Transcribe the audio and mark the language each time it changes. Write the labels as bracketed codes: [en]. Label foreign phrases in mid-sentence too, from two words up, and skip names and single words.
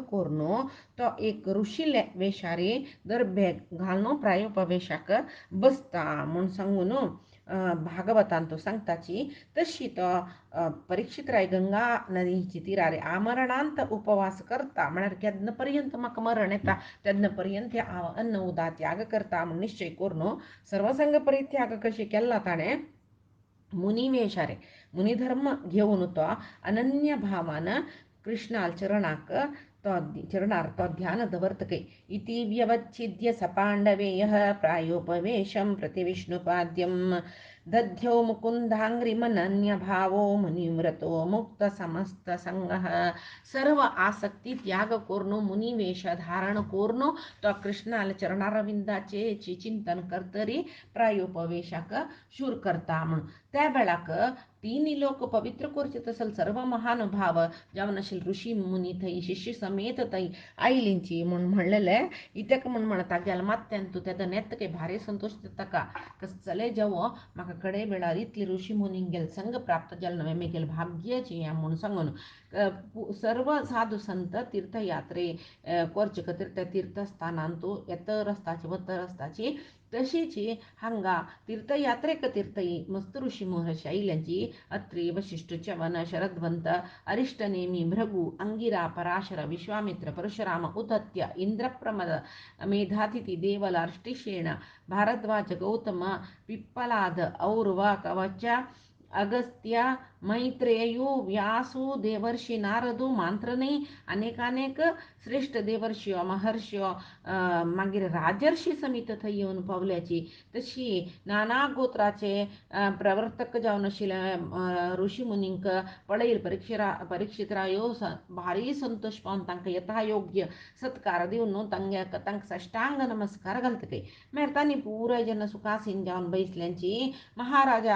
[kok] करून तो एक ऋषीले वेशारी दर्बे घालून प्रायोपवेशाक बसता म्हूण सांगून भागवतान तो सांगताची तशी तो परीक्षीत राय गंगा नदीची तिरार आमरणांत उपवास करता म्हळ्यार केदना पर्यंत म्हाका मरण येता तेदना पर्यंत हांव अन्न उदा त्याग करता म्हूण निश्चय करून सर्वसंग परित्याग कशी केला ताणें मुनिवेशारे मुनिधर्म घेवन तो अनन्य भावान कृष्णाल चरणाक चरणार तो ध्यान दवरतकय [sa] इति व्यवच्छिद्य स पांडवेयः प्रायोपवेशं प्रति विष्णुपाद्यं दध्यो मुकुंदांग्रिमनन्य भावो मुनिव्रतो मुक्त समस्त संग [kok] सर्व आसक्ती त्याग कोरनो मुनी वेश धारण कोरनो तो कृष्णाला चरणारविंदाचे चिंतन करतरी प्रायोपवेशाक शूर करता म्हणून त्या वेळाक तिन्ही लोक पवित्र कोरचित असल सर्व महानुभाव जावन ऋषी मुनी थई शिष्य समेत थई आईलींची म्हणून म्हणलेले इतक म्हण म्हणता गेल मात्यान तू त्या नेतके भारी संतोष का कस चले जावो म्हाका कडे वेळार इतले ऋषी मुनी गेल संग प्राप्त जाल नवे मेगेल भाग्याची या म्हणून सांगून सर्व साधू संत तीर्थयात्रे कोरचे तीर्थ तीर्थस्थानांतू येत रस्ताची वत रस्ताची तशीची हांगा तीर्थयात्रेक तीर्थई मस्त ऋषी महर्षी आईल्यांची अत्री वशिष्ठ च्यवन शरद्वंत अरिष्टनेमी भृगु अंगिरा पराशर विश्वामित्र परशुराम उदत्य इंद्रप्रमद मेधातिथि देवल अर्ष्टिशेण भारद्वाज गौतम पिप्पलाद और्व कवच अगस्त्य मैत्रेयु व्यासु देवर्षी नारदू मांत्रणे अनेकानेक श्रेष्ठ देवर्षियो महर्षियो मागीर राजर्षी समित थंय येवन पावल्याची तशी नाना गोत्राचे प्रवर्तक जावन आशिल्ले ऋषी मुनींक पळयल परीक्षितरायो भारी संतोष पावन तांकां यथायोग्य सत्कार दिवन तांकां साष्टांग नमस्कार घालतले मागीर तांणी पुराय जेन्ना सुखासीन जावन बैसल्यांची महाराजा